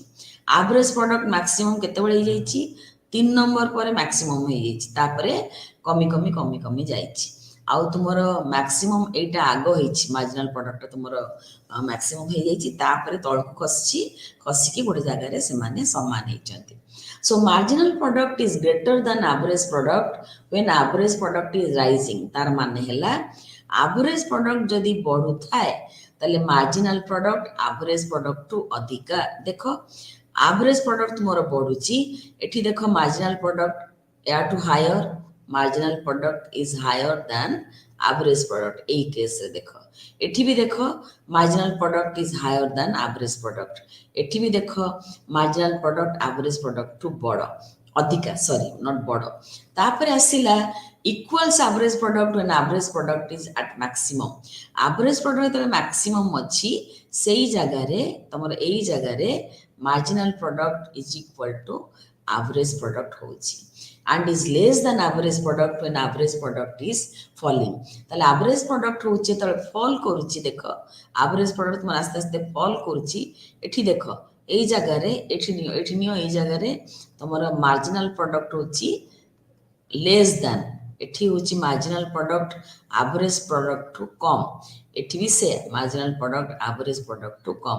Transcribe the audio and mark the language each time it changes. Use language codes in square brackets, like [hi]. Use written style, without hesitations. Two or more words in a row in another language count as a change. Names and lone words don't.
[en] average product maximum [or] କେତେବେଳେ ହେଇଯାଇଛି 3 ନମ୍ବର ପରେ ମ୍ୟାକ୍ସିମମ୍ ହେଇଯାଇଛି, ତାପରେ କମି କମି କମି କମି ଯାଇଛି। ଆଉ ତୁମର ମ୍ୟାକ୍ସିମମ୍ ଏଇଟା ଆଗ ହେଇଛି, [en] marginal product [or] ତୁମର ମ୍ୟାକ୍ସିମମ୍ ହେଇଯାଇଛି, ତାପରେ ତଳକୁ ଖସିକି ଗୋଟେ ଜାଗାରେ ସେମାନେ ସମାନ ହେଇଛନ୍ତି। [en] so marginal product is greater than average product when average product is rising, [or] ତାର ମାନେ ହେଲା [en] average product [or] ଯଦି ବଢୁଥାଏ ତାହେଲେ [en] marginal product average product [or] ଠୁ ଅଧିକା। ଦେଖ [en] average product [or] ତୁମର ବଢୁଛି, ଏଠି ଦେଖ [en] marginal product [or] ୟାଠୁ higher, [en] marginal product is higher than average product। [or] ଏଇ କେସରେ ଦେଖ, ଏଠି ବି ଦେଖ [en] marginal product is higher than average product, [or] ଏଠି ବି ଦେଖ [en] marginal product average product [or] ଠୁ ବଡ଼ ଅଧିକା, [en] sorry not [or] ବଡ଼। ତାପରେ ଆସିଲା [en] equals average product when average product is at maximum, average product [or] ଯେତେବେଳେ ମ୍ୟାକ୍ସିମମ୍ ଅଛି ସେଇ ଜାଗାରେ ତମର ଏଇ ଜାଗାରେ [en] marginal product is equal to average product ହଉଛି and is less than average product when average product is falling। [or] ତାହେଲେ [en] average product [or] ହଉଛି ଯେତେବେଳେ ଫଲ୍ କରୁଛି, ଦେଖ [en] average product [or] ତୁମର ଆସ୍ତେ ଆସ୍ତେ ଫଲ୍ କରୁଛି, ଏଠି ଦେଖ ଏଇ ଜାଗାରେ ଏଠି ନିଅ ଏଇ ଜାଗାରେ ତମର [en] marginal product [or] ହଉଛି [en] less than, [or] ଏଠି ହଉଛି [en] marginal product average product [or] ଠୁ କମ୍, ଏଠି ବି ସେ [en] marginal product average product [or] ଠୁ କମ୍।